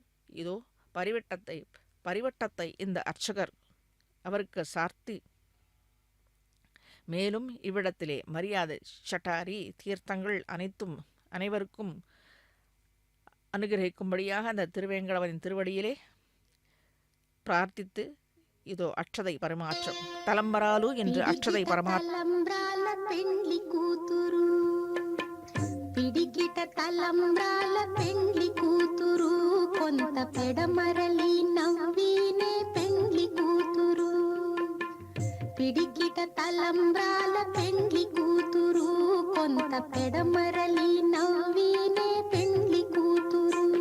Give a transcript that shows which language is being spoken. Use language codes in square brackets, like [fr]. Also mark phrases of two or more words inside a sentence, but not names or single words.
[ta] இதோ பரிவட்டத்தை இந்த அர்ச்சகர் அவருக்கு சார்த்தி மேலும் இவ்விடத்திலே மரியாதை சட்டாரி தீர்த்தங்கள் அனைவருக்கும் அனுகிரகிக்கும்படியாக அந்த திருவேங்கடவனின் திருவடியிலே பிரார்த்தித்து இதோ அட்சதை பரிமாற்றம் தலம்பராலு என்று அட்சதை பரமாற்றம் [te] తలంబ్రాల పెండ్లి కూతురు కొంత పెడమరలి నవ్వినే పెండ్లి కూతురు పిడికిట తలంబ్రాల పెండ్లి కూతురు కొంత పెడమరలి నవ్వినే పెండ్లి కూతురు